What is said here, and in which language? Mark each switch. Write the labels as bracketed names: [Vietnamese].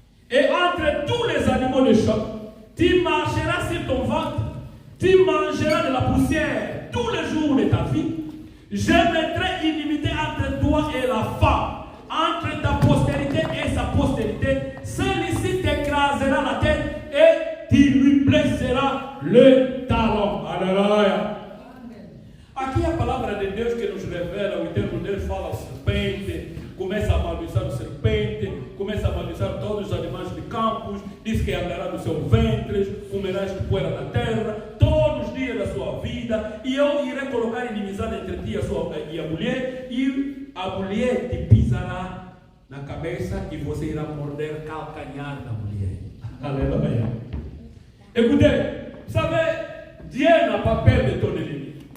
[French] Et entre tous les animaux de choc, tu marcheras sur ton ventre, tu mangeras de la poussière tous les jours de ta vie. Je mettrai inimité entre toi et la femme, entre ta postérité et sa postérité. Celui-ci t'écrasera la tête et tu lui blesseras le talon. Alléluia. [Portuguese] Aqui a palavra de Deus que nos revela, o Eterno Deus fala ao serpente, começa a amaldiçoar o serpente, começa a amaldiçoar todos os animais de campos, diz que andará no seu ventre, comerás de poeira da terra, todos os dias da sua vida, e eu irei colocar inimizade entre ti e a mulher, e a mulher te pisará na cabeça e você irá morder calcanhar da mulher. [French] Alléluia. Écoutez, vous savez, Dieu n'a pas peur de ton ennemi.